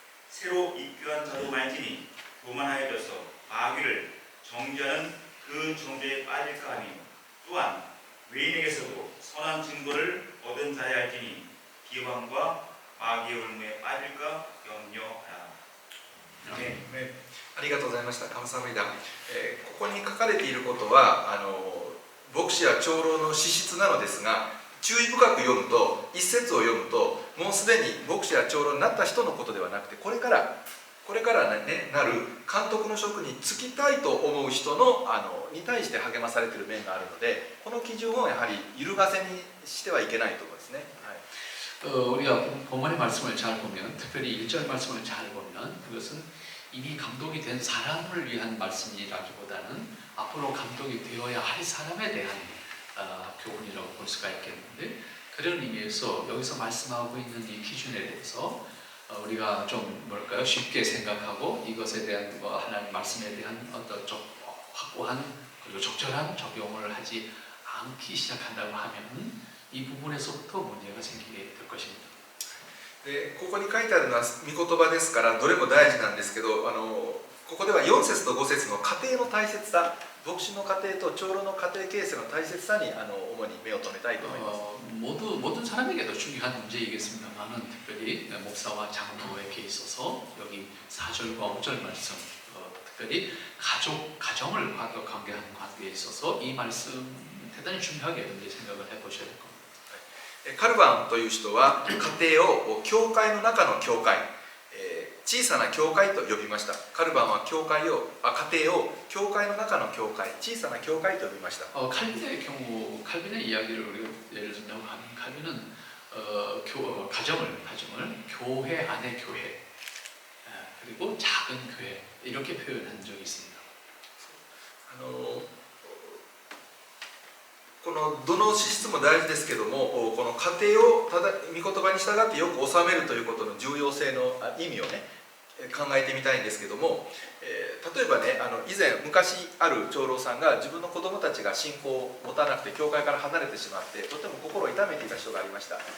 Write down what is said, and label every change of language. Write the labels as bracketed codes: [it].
[ko] 새로 입교한 자도 말지니 교만하여져서 마귀를 정죄하는 그 정죄에 빠질까 하며 또한 외인에게서도 선한 증거를 얻은 자야 할지니 비방과 마귀의 올무에 빠질까 염려하라. 네. [ja] ありがとうございました。 [ko] 감사합니다。 [ja] ここに書かれていることは牧師や長老の資質なのですが、注意深く読むと、一節を読むと、もうすでに牧師や長老になった人のことではなくて、これからね、なる監督の職に就きたいと思う人のに対して励まされている面があるので、この基準をやはり揺るがせにしてはいけないところですね。はい、 [ko] 우리가 본문의 말씀을 잘 보면, 특별히 1절 말씀을 잘 보면 그것은 이미 감독이 된 사람을 위한 말씀이라기보다는 앞으로 감독이 되어야 할 사람에 대한 교훈이라고 볼 수가 있겠는데, 그런 의미에서 여기서 말씀하고 있는 이 기준에 대해서 우리가 좀 뭘까요? 쉽게 생각하고 이것에 대한 하나님 말씀에 대한 어떤 좀 확고한 그리고 적절한 적용을 하지 않기 시작한다고 하면 이 부분에서부터 문제가 생기게 될 것입니다. [ja] でここに書いてあるのは御言葉ですからどれも大事なんですけど、ここでは4節と5節の家庭の大切さ、牧師の家庭と長老の家庭形成の大切さに主に目を留めたいと思います。 [ko] 모든 사람에게도 중요한 문제이겠습니다만은 특별히 목사와 장로에게 있어서 여기 4절과 5절 말씀, 특별히 가정을 관계하는 관계에 있어서 이 말씀 대단히 중요하게 생각을 해보셔야 될 겁니다. [ja] カルバンという人は家庭を教会の中の教会、小さな教会と呼びました。カルバンは家庭を教会の中の教会、小さな教会と呼びました。 [ko] 칼빈의 경우, 칼빈의 이야기를 우리가 예를 든다고 하면 칼빈은 가정을 교회 안의 교회, 그리고 작은 교회 이렇게 표현한 적이 있습니다. [ja] このどの資質も大事ですけども、この家庭をただ御言葉に従ってよく収めるということの重要性の意味をね考えてみたいんですけども、例えばね昔ある長老さんが自分の子供たちが信仰を持たなくて教会から離れてしまってとても心を痛めていた人がありました。